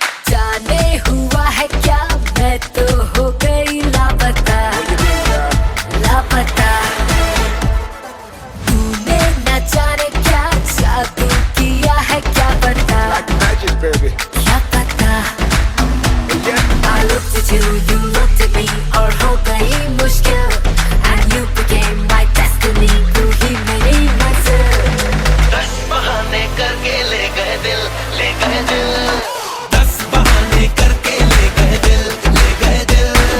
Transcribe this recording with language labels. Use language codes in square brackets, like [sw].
[hi] जाने हुआ है क्या, मैं तो हो गई लापता, लापता. तूने न जाने क्या जादू किया है, क्या पता, [en] Like magic, baby. [hi] क्या पता. [en] Yeah. I looked at you, you looked at me, [hi] और हो गई मुश्किल. [en] And you became my destiny, [hi] तू ही मेरी मंजिल. 10 बहाने करके ले गए दिल, ले गए दिल. 10 बहाने करके ले गए दिल, ले गए दिल.